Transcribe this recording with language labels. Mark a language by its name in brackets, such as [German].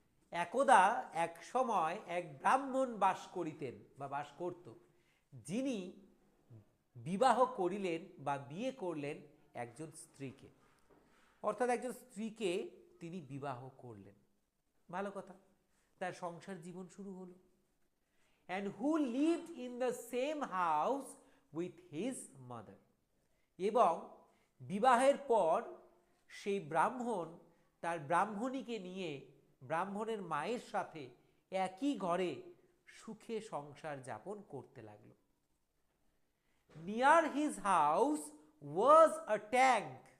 [Bangla] একদা এক সময় এক ব্রাহ্মণ বাস করিতেন বা বাস করত, যিনি বিবাহ করিলেন বা বিয়ে করলেন একজন স্ত্রীকে। অর্থাৎ একজন স্ত্রীকে তিনি বিবাহ করলেন, ভালো কথা, তার সংসার জীবন শুরু হলো। [English] and who lived in the same house with his mother. [Bangla] এবং বিবাহের পর সেই ব্রাহ্মণ তার ব্রাহ্মণীকে নিয়ে ব্রাহ্মণের মায়ের সাথে একই ঘরে সুখে সংসার যাপন করতে লাগলো। [English] Near his house was a tank.